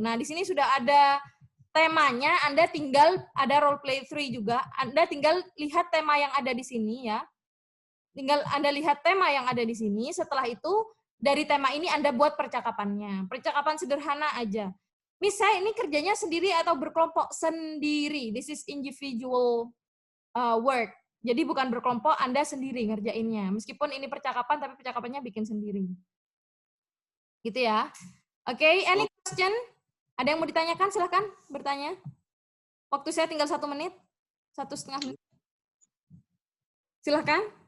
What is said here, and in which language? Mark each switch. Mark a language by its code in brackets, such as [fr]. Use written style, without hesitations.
[id] Nah, di sini sudah ada temanya, Anda tinggal ada role play 3 juga. Anda tinggal lihat tema yang ada di sini ya. Tinggal Anda lihat tema yang ada di sini. Setelah itu dari tema ini Anda buat percakapannya. Percakapan sederhana aja. Miss, saya ini kerjanya sendiri atau berkelompok? Sendiri. [en] This is individual work. [id] Jadi bukan berkelompok, Anda sendiri ngerjainnya. Meskipun ini percakapan, tapi percakapannya bikin sendiri. Gitu ya. Oke, [en] any question? [id] Ada yang mau ditanyakan? Silahkan bertanya. Waktu saya tinggal 1 menit. 1,5 menit. Silahkan.